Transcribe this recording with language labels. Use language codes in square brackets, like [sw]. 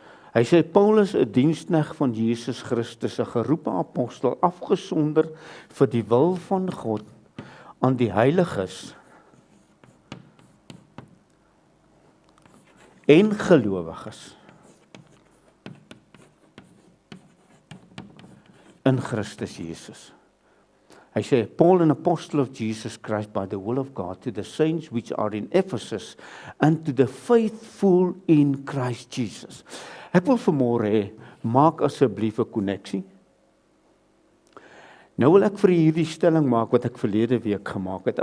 [af] Hy sê Paulus, 'n diensknegt van Jesus Christus, 'n geroepe apostel, afgesonder vir die wil van God aan die heiliges en gelowiges in Christus Jesus. Hy sê, [en] Paul, an apostle of Jesus Christ by the will of God, to the saints which are in Ephesus, and to the faithful in Christ Jesus. [af] Ek wil vanmôre hê, maak asseblief 'n koneksie. Nou wil ek vir hierdie stelling maak wat ek verlede week gemaak het.